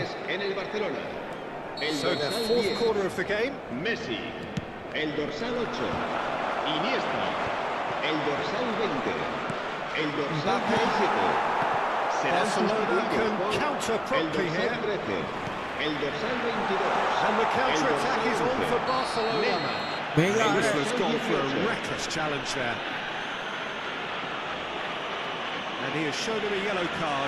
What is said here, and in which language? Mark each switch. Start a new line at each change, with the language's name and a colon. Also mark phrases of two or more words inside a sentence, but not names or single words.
Spanish: jugadores en el Barcelona. El
English: So the
Spanish: dorsal
English: fourth
Spanish: 10,
English: quarter of the game.
Spanish: Messi. El dorsal 8, Iniesta. El dorsal 20. El dorsal 17. Serán Barcelona sustituidos
English: can
Spanish: por
English: counter
Spanish: el
English: promptly
Spanish: dorsal
English: here.
Spanish: 13. El dorsal 22.
English: And the counter-attack
Spanish: El
English: is
Spanish: dorsal
English: on for
Spanish: 11.
English: Barcelona. Neymar. Mega
Spanish: El
English: This eh. was
Spanish: dorsal
English: gone for a
Spanish: 18.
English: reckless challenge there. And he has shown him a yellow card.